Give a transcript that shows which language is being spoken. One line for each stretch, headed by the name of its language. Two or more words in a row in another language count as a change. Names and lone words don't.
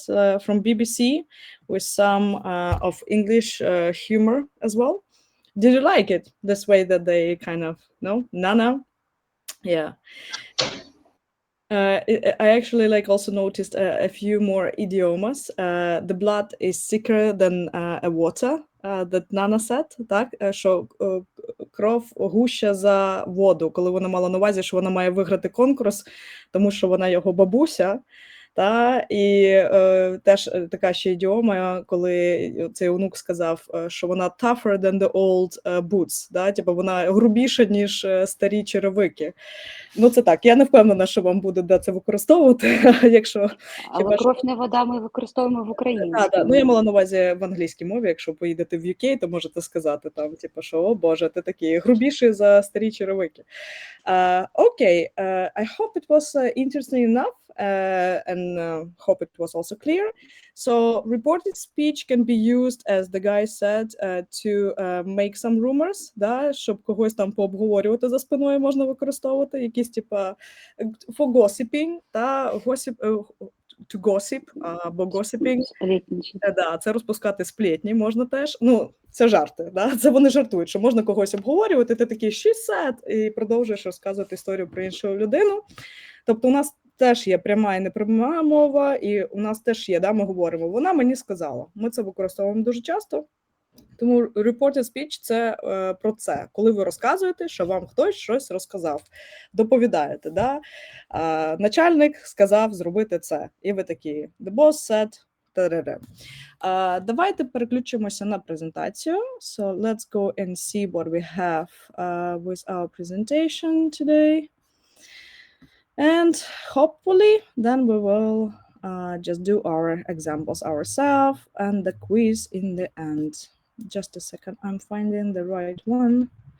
English: From BBC with some of English humor as well. Did you like it? This way that they kind of, no? Nana? Yeah. I actually also noticed a few more idiomas. The blood is thicker than a water, that Nana said,
Ukrainian: так? Що кров гуща за воду, коли вона мала на увазі, що вона має виграти конкурс, тому що вона його бабуся. Та, і теж така ще ідіома, коли цей онук сказав, що вона
English: tougher than the old boots,
Ukrainian: да? Типу вона грубіша, ніж старі черевики. Ну це так, я не впевнена, що вам буде де це використовувати, якщо... Але кров не вода ми використовуємо в Україні. Так, ну я мала на увазі в англійській мові, якщо поїдете в UK, то можете сказати там, типу, що, о боже, ти такий грубіший за старі черевики.
English: Okay, I hope it was interesting enough and hope it was also clear. So reported speech can be used, as the guy said, to make some rumors,
Ukrainian: да, щоб когось там пообговорювати за спиною можна використовувати, якісь типа
English: for gossiping,
Ukrainian: та
English: to gossip,
Ukrainian: або gossiping. Да, це розпускати сплетні можна теж. Ну, це жарти, да? Це вони жартують, що можна когось обговорювати, ти такий
English: she said,
Ukrainian: і продовжуєш розказувати історію про іншу людину. Тобто у нас теж є пряма і непряма мова, і у нас теж є, да, ми говоримо, вона мені сказала. Ми це використовуємо дуже часто. Тому
English: reported speech
Ukrainian: – це про це. Коли ви розказуєте, що вам хтось щось розказав, доповідаєте. Да? Начальник сказав зробити це. І ви такі,
English: the boss said, та-ре-ре.
Ukrainian: Давайте переключимося на презентацію.
English: So let's go and see what we have with our presentation today. And hopefully then we will just do our examples ourselves and the quiz in the end. Just a second, I'm finding the right one.